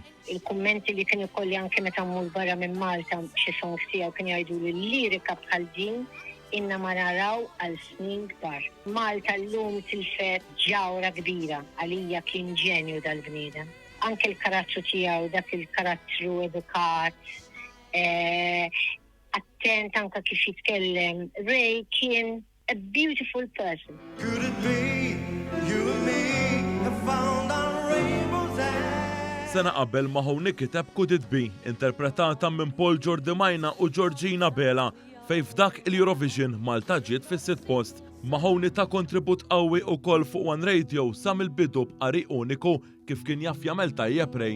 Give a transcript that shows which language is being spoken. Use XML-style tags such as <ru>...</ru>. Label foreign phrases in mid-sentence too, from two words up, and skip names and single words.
<mt>Il-kummenti li kien ikolli anke meta mmur barra minn Malta xi songs tiegħu kien jgħidu li l-lirika bħal din inna ma naraw għal snin kbar. Malta llum tilfet ġawra kbira għalija kien ġenju dal-bniedem. Anke l-karattru tiegħu dak il-karattru edukat, attent anke kif jitkellem.</mt> <en>Ray kien a beautiful person. Could it be you and me?</en> <mt>Sena qabel Mahoney kiteb Could It Be, interpretata minn Paul Jordi Majna u Georgina Bela, fej f'dak il-Eurovision Malta ġiet fis-sitt post. Mahoney ta' kontribut qawwi wkoll fuq One Radio sa mill-bidu b'qari uniku kif kien jaf jagħmel tajjeb Ray.</mt>